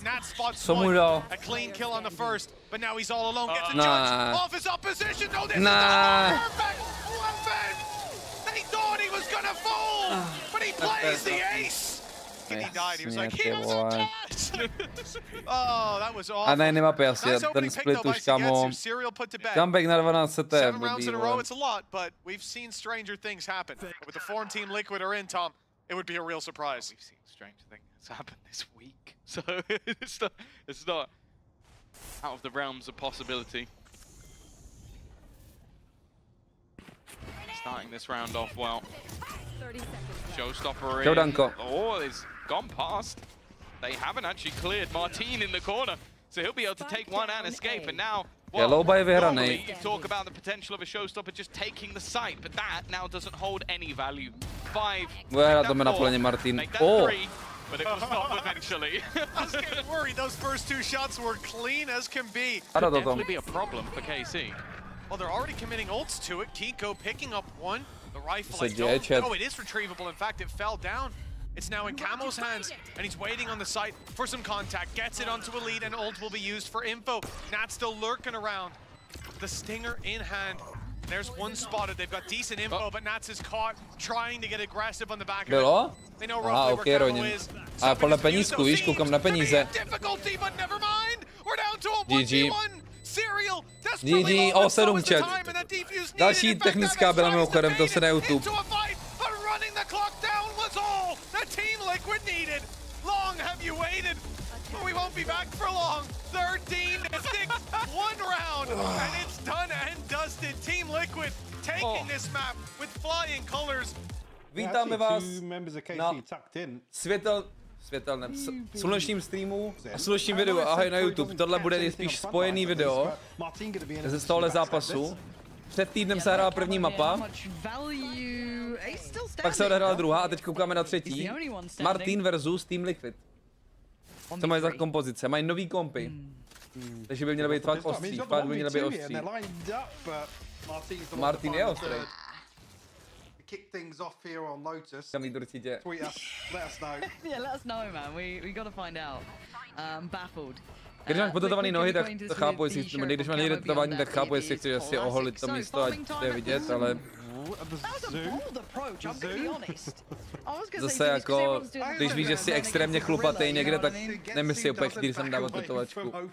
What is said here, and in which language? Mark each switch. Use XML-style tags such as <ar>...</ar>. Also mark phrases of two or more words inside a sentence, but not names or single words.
<en>Nat spots 1, a clean kill on the first, but now he's all alone. Gets the judge off his opposition. No, this is the perfect weapon. They thought he was gonna fall, but he plays the ace. And he died. He was like, he doesn't touch. Oh, that was awful.</en> <cs>A ne, nemá asi, ten split už, kámo. Comeback na 12</cs> <en>7 rounds in a row, it's a lot, but we've seen stranger things happen. With the form team Liquid are in, Tom, it would be a real surprise. We've seen strange things happen this week, so it's not out of the realms of possibility. Starting this round off well. 30 seconds. Showstopper</en> <cs>Čau,</cs> <en>in. Danko. Oh, it's gone past. They haven't actually cleared Marteen in the corner, so he'll be able to take one and escape. And now, well, normally you talk about the potential of a showstopper just taking the site, but that now doesn't hold any value. 5.</en> <cs>Bude to na plně Marteen.</cs> <en>Make that 3, but it was not eventually. I was getting worried. Those first 2 shots were clean as can be. Could definitely be a problem for KC. Well, they're already committing ults to it. Kiko picking up one. The rifle, I</en> <cs>děje,</cs> <en>don't... Oh, it is retrievable. In fact, it fell down. It's now in Camo's hands, and he's waiting on the site for some contact. Gets it onto Elite, and ult will be used for info. Nat's still lurking around. The stinger in hand. There's one spotted. They've got decent info, but Nats is caught trying to get aggressive on the back of it. They know roughly where Camo is.</en> <cs>A podle penízku, víš, koukám na peníze.</cs> <en>Difficulty, but never mind. We're down to a GG. 1v1. GG, O7 chat.</en> <cs>Další technická byla mimochodem, to se na YouTube.</cs> <en>Long have you waited? We won't be back for long. 13 to 6, 1 round, and it's done and dusted. Team Liquid taking this map with flying colors.</en> <cs>Vítáme vás na slunečním streamu a slunečním videu. Ahoj na YouTube. Tohle bude nejspíš spojený video ze tohohle zápasu. Před týdnem se hrála první mapa, pak se odehrála druhá a teď koukáme na třetí. Marteen versus Team Liquid. Co mají za kompozice? Mají nový kompy. Takže by měly být fakt ostří. Fakt by měly být ostří. Marteen je ostrý.</cs> <en>Kick things off here on Lotus. Tweet us, let us know. Yeah, let us know, man. We got to find out. Baffled.</en> <cs>Když máš potetovaný nohy, tak to chápu, jestli když máš někde tetování, tak chápu, jestli chceš asi oholit to místo, ať to je vidět, ale... Zase jako, když víš, že jsi extrémně chlupatý někde, tak nemyslí úplně chytrý jsem dávat tetovačku.</cs>